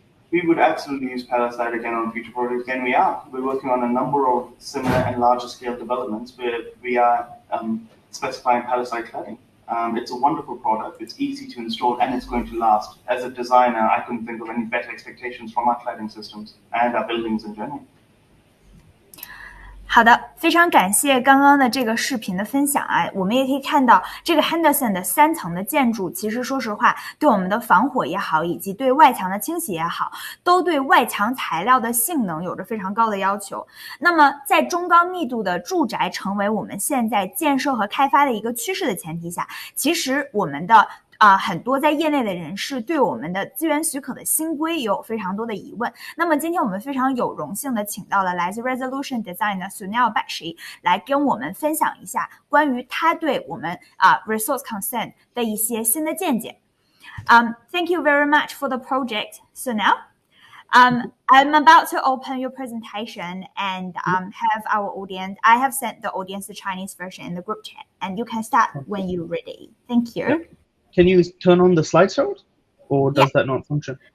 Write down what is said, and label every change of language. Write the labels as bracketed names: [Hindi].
[English] We would absolutely use Palisade again on future projects, and we are. We're working on a number of similar and larger scale developments where we are specifying Palisade cladding. It's a wonderful product, it's easy to install, and it's going to last. As a designer, I couldn't think of any better expectations from our cladding systems and our buildings in general. [Chinese] 好的，非常感谢刚刚的这个视频的分享啊，我们也可以看到这个 Henderson 的3层的建筑，其实说实话，对我们的防火也好，以及对外墙的清洗也好，都对外墙材料的性能有着非常高的要求。那么在中高密度的住宅成为我们现在建设和开发的一个趋势的前提下，其实我们的很多在业内的人士对我们的资源许可的新规有非常多的疑问。那么今天我们非常有荣幸的请到了来自 Resolution Design 的 Sunil Bakshi 来跟我们分享一下关于他对我们resource consent 的一些新的见解。 [English] Thank you very much for the project, Sunil. I'm about to open your presentation and have our audience. I have sent the audience the Chinese version in the group chat, and you can start when you're ready. Thank you. Yep. Can you turn on the slideshow, or does that not function?